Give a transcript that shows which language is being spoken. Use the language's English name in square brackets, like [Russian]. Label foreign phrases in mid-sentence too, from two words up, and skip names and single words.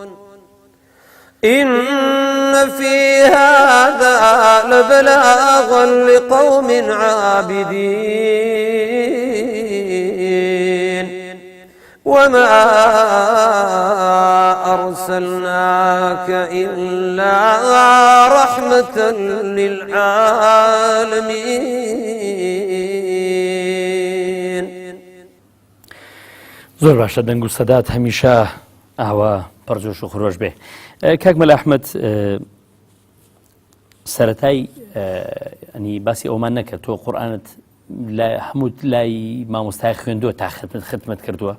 [Arabic] إن في هذا لبلاغا لقوم عابدين وما أرسلناك إلا رحمة للعالمين. [Central Kurdish] زۆر باشە دەنگ و سەدات هەمیشە ئاوا پەرجۆش و خۆش بێ. کاک مەلا ئەحمەد سەرەتای ئەنی باسی ئەومان نەکرد تۆ قورئانت هەموو لای مامۆستای خوێندووە تا ختمت کردووە؟